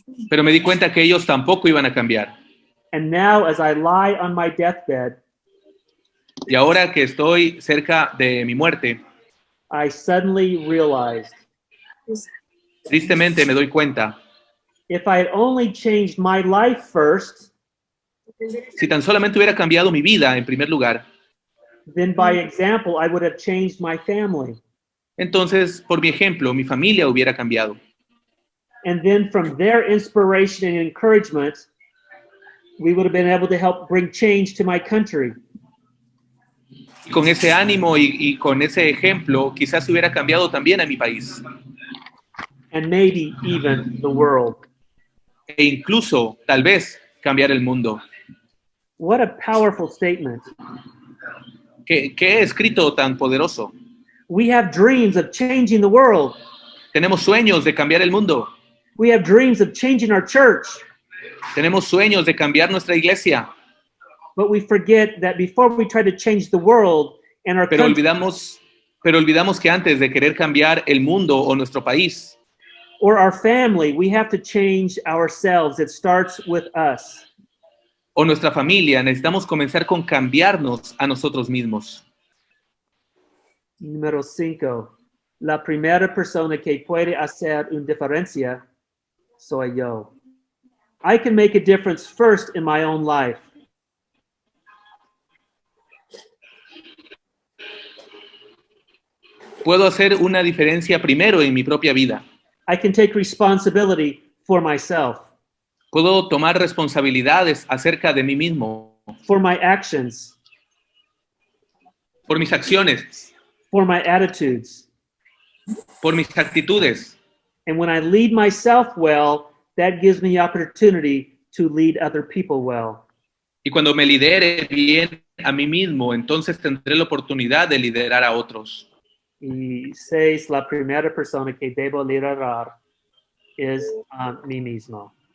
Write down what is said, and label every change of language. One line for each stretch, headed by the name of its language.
Spanish: Pero me di cuenta que ellos tampoco iban a cambiar.
English: And now, as I lie on my deathbed,
Spanish: y ahora que estoy cerca de mi muerte,
English: I suddenly realized,
Spanish: tristemente me doy cuenta,
English: if I had only changed my life first,
Spanish: si tan solamente hubiera cambiado mi vida en primer lugar,
English: then by example I would have changed my family.
Spanish: Entonces, por mi ejemplo, mi familia hubiera cambiado.
English: And then from their inspiration and encouragement, we would have been able to help bring change to my country.
Spanish: Y con ese ánimo y con ese ejemplo, quizás hubiera cambiado también a mi país.
English: And maybe even the world.
Spanish: E incluso, tal vez, cambiar el mundo.
English: What a powerful statement.
Spanish: ¿Qué escrito tan poderoso?
English: We have dreams of changing the world.
Spanish: Tenemos sueños de cambiar el mundo.
English: We have dreams of changing our church.
Spanish: Tenemos sueños de cambiar nuestra iglesia.
English: But we forget that before we try to change the world and our country,
Spanish: pero olvidamos que antes de querer cambiar el mundo o nuestro país
English: or our family, we have to change ourselves. It starts with us.
Spanish: O nuestra familia, necesitamos comenzar con cambiarnos a nosotros mismos. Número 5. La primera persona que puede hacer una diferencia soy yo.
English: I can make a difference first in my own life.
Spanish: puedo hacer una diferencia primero en mi propia vida.
English: I can take responsibility for myself,
Spanish: Puedo tomar responsabilidades acerca de mí mismo,
English: for my actions,
Spanish: por mis acciones,
English: for my attitudes.
Spanish: por mis actitudes.
English: And when I lead myself well, that gives me opportunity to lead other people well.
Spanish: Y cuando me lidere bien a mí mismo, entonces tendré la oportunidad de liderar a otros. Y 6, la primera persona que debo liderar es a mí mismo.